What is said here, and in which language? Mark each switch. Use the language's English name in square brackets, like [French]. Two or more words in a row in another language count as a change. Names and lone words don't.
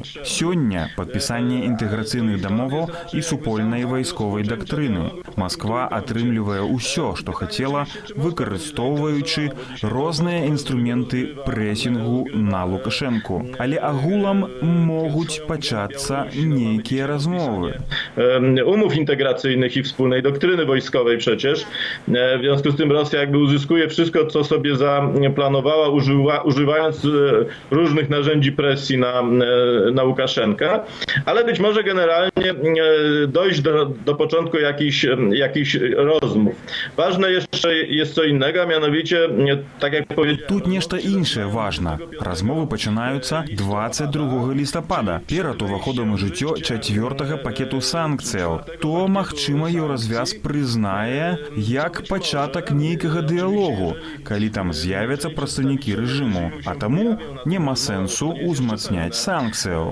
[Belarusian] Сёння падпісанне інтэграцыйных дамоваў і супольнай вайсковай дактрыны. Масква атрымлівае ўсё, што хацела, выкарыстоўваючы розныя інструменты прэсінгу рэйтынгу на Лукашэнку. Але агулам могуць пачацца нейкія размовы. [Polish] Umów integracyjnych i wspólnej doktryny wojskowej przecież. W związku z tym Rosja jakby uzyskuje wszystko, co sobie zaplanowała, używając różnych narzędzi presji na Łukaszenkę, ale być może generalnie dojść do początku jakichś rozmów. Ważne jeszcze jest co innego, a mianowicie, tak jak powiedziałem... [Belarusian] Тут нешта іншае важна. Размовы пачынаюцца 22 лістапада, перад уваходам у жыццё 4-го пакету санкцыяў. То, магчыма, Еўразвяз прызнае як пачатак нейкага дыялогу, калі там з'явяцца прадстаўнікі рэжыму, а таму няма сэнсу ўзмацняць санкцыяў.